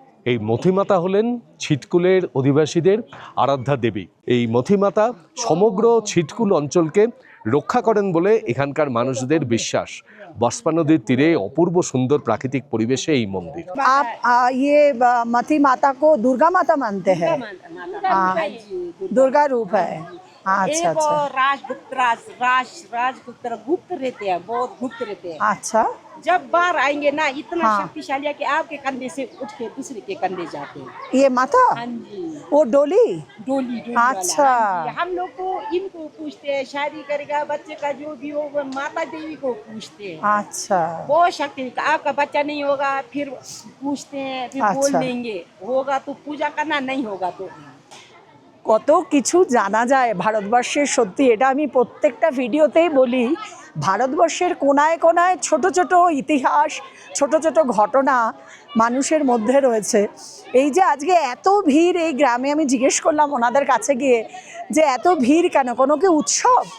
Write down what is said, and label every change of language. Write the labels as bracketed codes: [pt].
[bn] এই মথিমাতা হলেন ছিটকুলের অধিবাসীদের আরাধ্যা দেবী। এই মথিমাতা সমগ্র ছিটকুল অঞ্চলকে রক্ষা করেন বলে এখানকার মানুষদের বিশ্বাস। বস্পা নদীর তীরে অপূর্ব সুন্দর প্রাকৃতিক পরিবেশে এই মন্দির। [hi] आप ये मथी माता को दुर्गा माता मानते हैं? हाँ, दुर्गा रूप है। अच्छा ये वो अच्छा राजगुप्त गुप्त रहते हैं, बहुत गुप्त रहते हैं। अच्छा। जब बाहर आएंगे ना इतना हाँ। शक्तिशाली है कि आपके कंधे से उठ के दूसरे के कंधे जाते हैं। ये माता हाँ जी, वो डोली। डोली डोली अच्छा। वाला। हाँ जी, हम लोग को इनको पूछते हैं, शादी करेगा बच्चे का जो भी हो वो माता देवी को पूछते हैं। अच्छा बहुत शक्ति, आपका बच्चा नहीं होगा फिर पूछते हैं, फिर बोल अच्छा। देंगे होगा तो पूजा करना, नहीं होगा तो। [bn] কত কিছু জানা যায় ভারতবর্ষের। সত্যি এটা আমি প্রত্যেকটা ভিডিওতেই বলি, ভারতবর্ষের কোনায় কোনায় ছোট ছোট ইতিহাস, ছোট ছোট ঘটনা মানুষের মধ্যে রয়েছে। এই যে আজকে এত ভিড় এই গ্রামে, আমি জিজ্ঞেস করলাম ওনাদের কাছে গিয়ে যে এত ভিড় কেন, কোনো কি উৎসব?